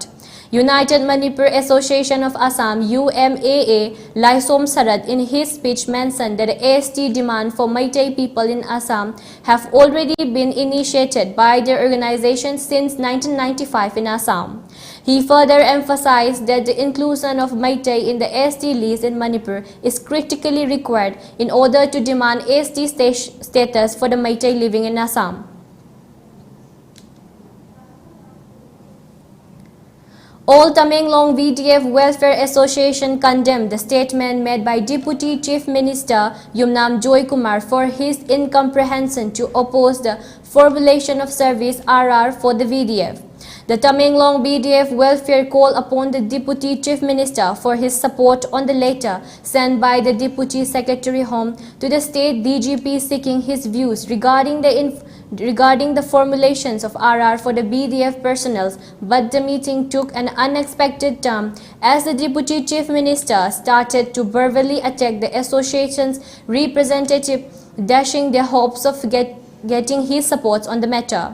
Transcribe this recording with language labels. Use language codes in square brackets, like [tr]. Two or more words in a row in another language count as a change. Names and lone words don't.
[en] United Manipur Association of Assam UMAA Laisom Sarat in his speech mentioned that the AST demand for Meitei people in Assam have already been initiated by their organization since 1995 in Assam. He further emphasized that the inclusion of Meitei in the AST list in Manipur is critically required in order to demand AST status for the Meitei living in Assam. All Tamenglong VDF Welfare Association condemned the statement made by Deputy Chief Minister Yumnam Joy Kumar for his incomprehension to oppose the formulation of service RR for the VDF. The Tamenglong BDF Welfare called upon the Deputy Chief Minister for his support on the letter sent by the Deputy Secretary Home to the State DGP seeking his views regarding the formulations of RR for the BDF personnel, but the meeting took an unexpected turn as the Deputy Chief Minister started to verbally attack the association's representative, dashing their hopes of getting his support on the matter.